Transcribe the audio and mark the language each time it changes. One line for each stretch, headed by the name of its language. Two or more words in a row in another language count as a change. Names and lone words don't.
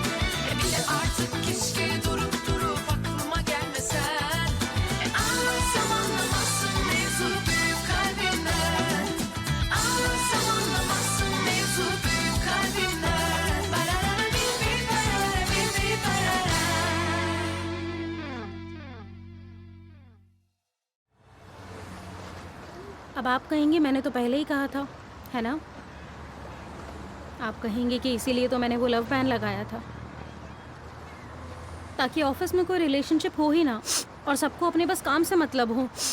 Turkish: Bile artık keşke durup aklıma gelmesen. Anlatsam anlamazsın mevzu büyük kalbimden. Anlatsam anlamazsın mevzu büyük kalbimden. Barara bir barara bir barara.
Hindi: अब आप कहेंगे मैंने तो पहले ही कहा था, है ना? आप कहेंगे कि इसीलिए तो मैंने वो
English: love ban
Hindi: लगाया था, ताकि ऑफिस में कोई रिलेशनशिप हो ही ना और सबको अपने बस काम से मतलब हो।